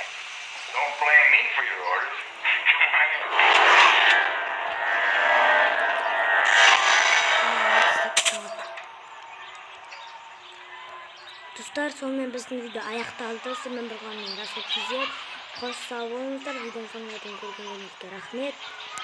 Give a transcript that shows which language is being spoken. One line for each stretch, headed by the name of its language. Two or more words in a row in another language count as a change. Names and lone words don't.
English: Don't blame me for your orders. Come on in.
Kazakh: Достар, сонымен біздің видео аяқталды. Сізбен болғанмен раса кезет. Қош сау болыңыздар. Видеоның соңына дейін көргеніңізге рахмет.